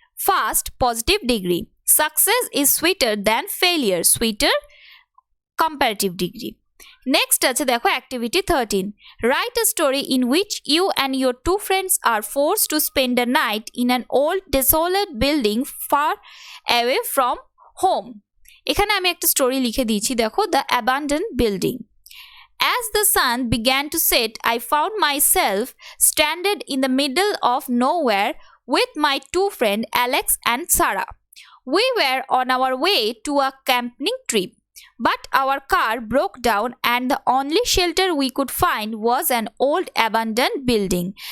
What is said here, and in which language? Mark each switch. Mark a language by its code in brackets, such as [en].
[en] Fast, positive degree. Success is sweeter than failure. Sweeter, comparative degree. Next [bn] আছে দেখো [en] activity 13. Write a story in which you and your two friends are forced to spend a night in an old desolate building far away from home. [bn] এখানে আমি একটা story লিখে দিয়েছি দেখো the abandoned building. [en] As the sun began to set, I found myself stranded in the middle of nowhere with my two friends Alex and Sarah. We were on our way to a camping trip. But our car broke down and the only shelter we could find was an old abandoned building.